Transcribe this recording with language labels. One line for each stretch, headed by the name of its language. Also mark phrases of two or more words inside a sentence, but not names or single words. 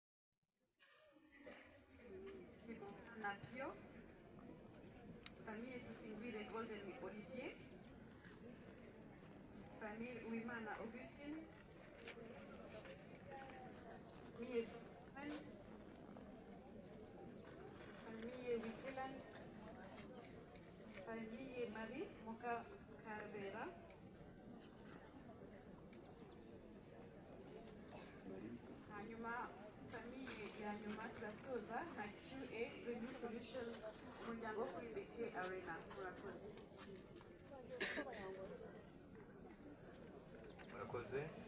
French: Napio. Famille Tusingwire Golden Olivier. Famille Uimana Augustine. Famille Fan. Famille Wikeland. Famille Marie Moka Carvera.
Kinyarwanda: Hanyuma famille ya nyuma turasoza na QA Renew Solution umuryango wo kuri BK Arena. Murakoze. Murakoze.